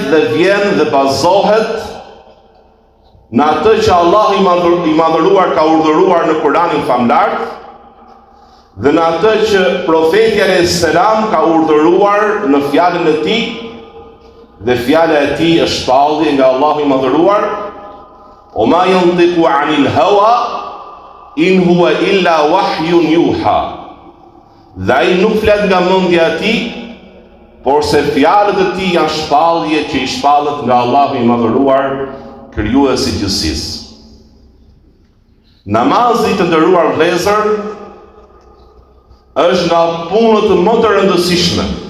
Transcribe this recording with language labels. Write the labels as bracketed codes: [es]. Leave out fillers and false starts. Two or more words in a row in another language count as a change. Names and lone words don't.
[sq] dhe vjen dhe bazohet në atë që Allah I madhëruar ka urdhëruar në Kur'anin famlar dhe në atë që profeti [ar] عليه السلام [sq] ka urdhëruar në fjalën e tij, dhe fjala e tij është shpallje nga Allahu I madhëruar, [ar] وما ينطق عن الهوى إن هو إلا وحي يوحى. [sq] Dhe ai nuk flet nga mendja e tij, por se fjalët e tij janë shpallje që I shpallet nga Allahu I madhëruar, krijuesi I gjithësisë. Namazi të nderuar vëllezër është nga punët më të rëndësishme.